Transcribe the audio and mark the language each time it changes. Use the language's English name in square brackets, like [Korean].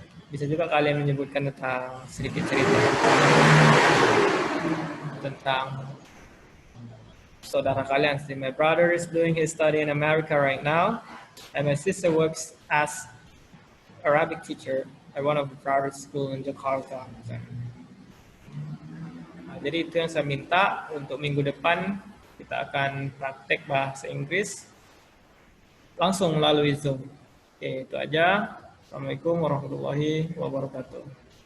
[Indonesian] Bisa juga kalian menyebutkan tentang sedikit cerita tentang saudara kalian. [English] My brother is doing his study in America right now, and my sister works as Arabic teacher at one of the private school in Jakarta. [Indonesian] Nah, jadi itu yang saya minta untuk minggu depan kita akan praktek bahasa Inggris langsung melalui Zoom. Oke, itu aja. Assalamualaikum warahmatullahi wabarakatuh.